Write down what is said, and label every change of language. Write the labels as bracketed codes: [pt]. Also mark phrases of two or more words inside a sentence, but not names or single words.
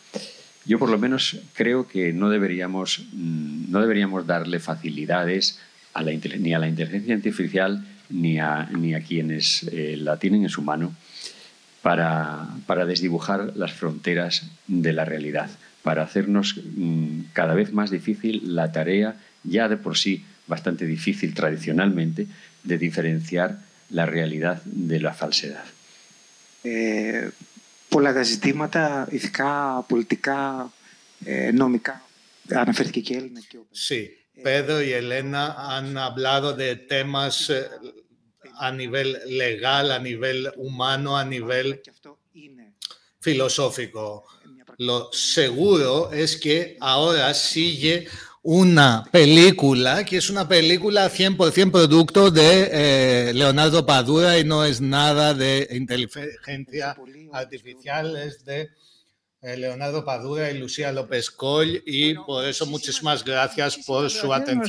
[es] Yo por lo menos creo que no deberíamos darle facilidades ni a la inteligencia artificial ni a quienes la tienen en su mano para desdibujar las fronteras de la realidad, para hacernos cada vez más difícil la tarea, ya de por sí bastante difícil tradicionalmente, de diferenciar la realidad de la falsedad. [el] Πολλά τα ζητήματα ηθικά, πολιτικά, νομικά, αναφέρθηκε και η Έλενα. [es] Sí, Pedro y Elena han hablado de temas a nivel legal, a nivel humano, a nivel filosófico. Lo seguro es que ahora sigue una película que es una película 100% producto de Leonardo Padura y no es nada de inteligencia artificial, es de Leonardo Padura y Lucía López Coll, y por eso muchísimas gracias por su atención.